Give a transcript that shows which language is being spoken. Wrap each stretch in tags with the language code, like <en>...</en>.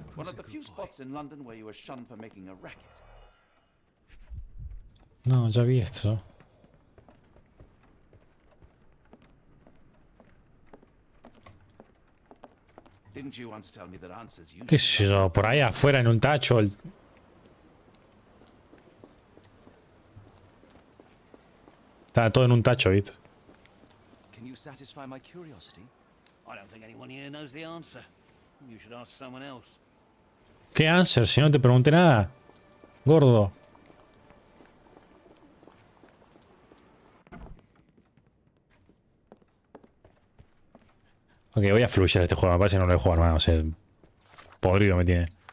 <en>One of the few spots in London where you are shunned for making a racket.</en> <es>No, ya vi esto.</es> <en>Didn't you once tell me that answers you?</en> <es>¿Qué sé yo? Por ahí afuera en un tacho. Está todo en un tacho, ¿viste?</es> <en>Can you satisfy my curiosity? I don't think anyone here knows the answer. You should ask someone else.</en> <es>¿Qué answer? Si no te pregunté nada. Gordo. Ok, voy a fluir este juego. Me parece que no lo voy a jugar más. O sea, podrido me tiene.</es>